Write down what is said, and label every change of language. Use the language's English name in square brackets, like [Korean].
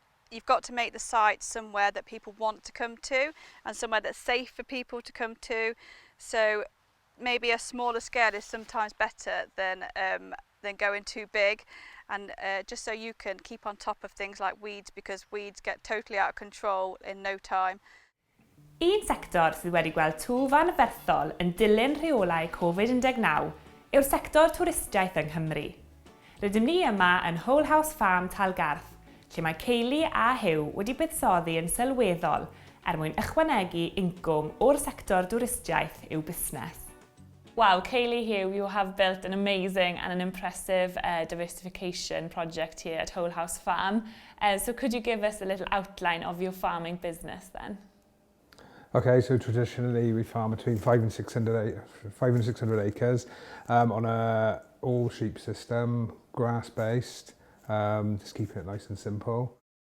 [English] You've got to make the site somewhere that people want to come to and somewhere that's safe for people to come to. So maybe a smaller scale is sometimes better than going too big. And just so you can keep on top of things like weeds, because weeds get totally out of control in no time. [Welsh] Un sector sydd wedi gweld twf anferthol yn dilyn rheolau Covid-19 yw'r sector twristiaeth yng Nghymru. Rydym ni yma yn Whole House Farm Talgarth, lle mae Ceili a Hyw wedi buddsoddi yn sylweddol mwyn ychwanegu incwm o'r sector dwristiaeth i'w busnes. [English] Wow, Kaylee Hugh, you have built an amazing and an impressive diversification project here at Whole House Farm. So could you give us a little outline of your farming business then? Okay, so traditionally we farm between 500 and 600 acres on a all sheep system, grass based, just keeping it nice and simple.